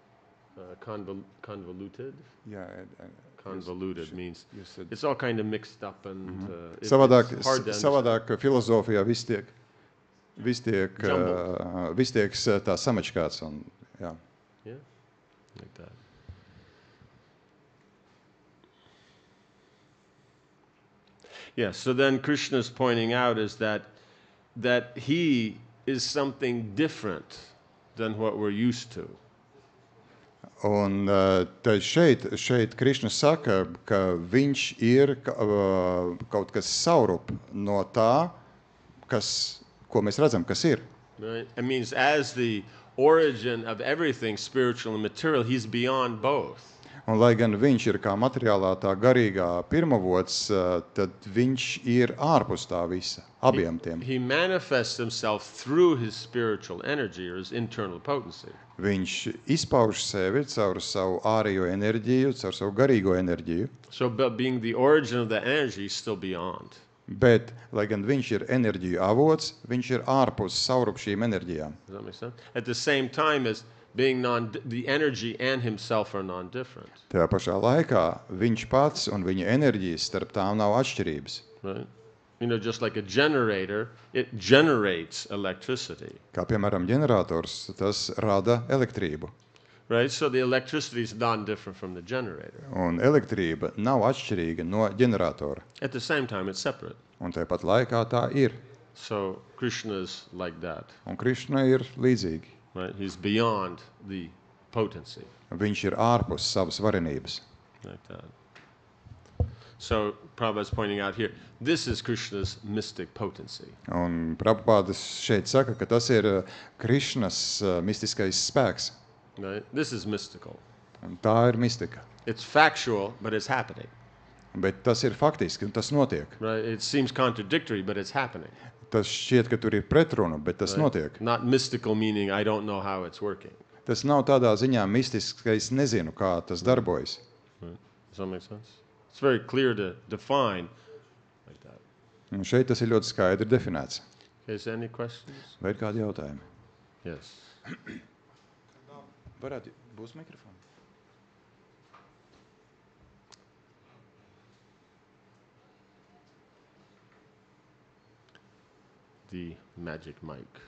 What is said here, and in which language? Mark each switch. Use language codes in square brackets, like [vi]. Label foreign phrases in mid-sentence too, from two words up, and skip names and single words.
[en] Convoluted? Yeah. Convoluted means it's all kind of mixed up and it's [lv] savādāk filozofijā viss tiek tā samačkāts un jā. [en] Yeah, like that. Yeah, so then Krishna's pointing out is that he is something different than what we're used to. [lv] Un tad šeit Krišna saka, ka viņš ir kaut kas saurup no tā, ko mēs redzam, kas ir. [en] Right? It means as the origin of everything, spiritual and material, he's beyond both. [lv] Un, lai gan viņš ir kā materiālā, tā garīgā pirmavots, tad viņš ir ārpus tā visa, abiem tiem. [en] He manifests himself through his spiritual energy or his internal potency. [lv] Viņš izpauž sevi caur savu ārējo enerģiju, caur savu garīgo enerģiju. [en] So being the origin of that energy, he's still beyond. [lv] Bet, lai gan viņš ir enerģiju avots, viņš ir ārpus saurup šīm enerģijām. [en] Does that make sense? At the same time as being the energy and himself are non-different. [lv] Tajā pašā laikā viņš pats un viņa enerģijas starp tām nav atšķirības. [en] Right? You know, just like a generator, it generates electricity. [lv] Kā piemēram ģenerators, tas rada elektrību. [en] Right? So the electricity is non-different from the generator. [lv] Un elektrība nav atšķirīga no ģeneratora. [en] At the same time, it's separate. [lv] Un tāpat laikā tā ir. [en] So Krishna is like that. [lv] Un Krišna ir līdzīgi. [en] Right? He's beyond the potency. [lv] Viņš ir ārpus savas varenības. [en] Like that. So Prabhupada's pointing out here, this is Krishna's mystic potency. [lv] Un Prabhupādas šeit saka, ka tas ir Krišnas mistiskais spēks. [en] Right? This is mystical. [lv] Un tā ir mistika. [en] It's factual, but it's happening. [lv] Bet tas ir faktiski, un tas notiek. [en] Right? It seems contradictory, but it's happening. [lv] Tas šķiet, ka tur ir pretruna, bet tas notiek. [en] Not mystical meaning I don't know how it's working. [lv] Tas nav tādā ziņā mistisks, ka es nezinu, kā tas darbojas. [en] Right? Does that make sense? It's very clear to define like that. [lv] Un šeit tas ir ļoti skaidri definēts. [en] Okay, is there any questions? [lv] Vai ir kādi jautājumi? [en] Yes. [lv] Varētu, būs mikrofons. [en] The magic mic.